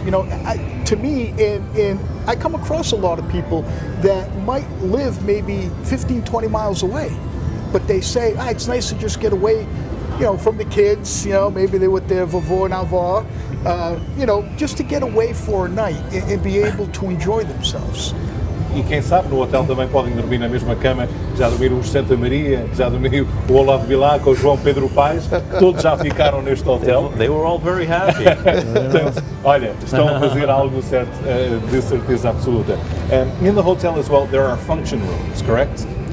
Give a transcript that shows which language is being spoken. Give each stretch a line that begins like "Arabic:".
English: You know, to me, and I come across a lot of people that might live maybe 15, 20 miles away, but they say, it's nice to just get away, you know, from the kids, you know, maybe they're with their
Portuguese: vovô
English: and
Portuguese: avó,
English: you know, just to get away for a night and be able to enjoy themselves.
Portuguese: E quem sabe no hotel também podem dormir na mesma cama. Já dormiram os Santa Maria, já dormiu o Olavo Bilac, o João Pedro Paes, todos já ficaram neste hotel.
English: They were all very happy.
Portuguese: Portanto, olha, estão a fazer algo certo, de certeza absoluta.
English: In the hotel as well, there are function rooms, correct?